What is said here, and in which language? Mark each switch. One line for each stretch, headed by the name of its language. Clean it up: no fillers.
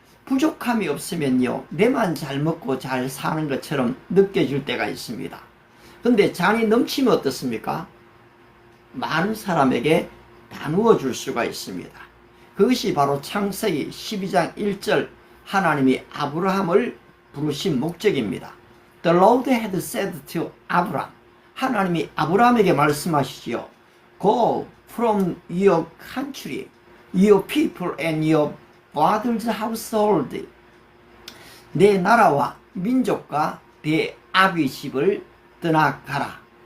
Korean: 부족함이 없으면요, 내만 잘 먹고 잘 사는 것처럼 느껴질 때가 있습니다. 근데 잔이 넘치면 어떻습니까? 많은 사람에게 나누어 줄 수가 있습니다. 그것이 바로 창세기 12장 1절 하나님이 아브라함을 부르신 목적입니다.
English: The Lord had said to Abraham,
Korean: 하나님이 아브라함에게 말씀하시지요.
English: Go from your country, your people and your father's household.
Korean: 내 나라와 민족과 내 아비 집을 떠나가라.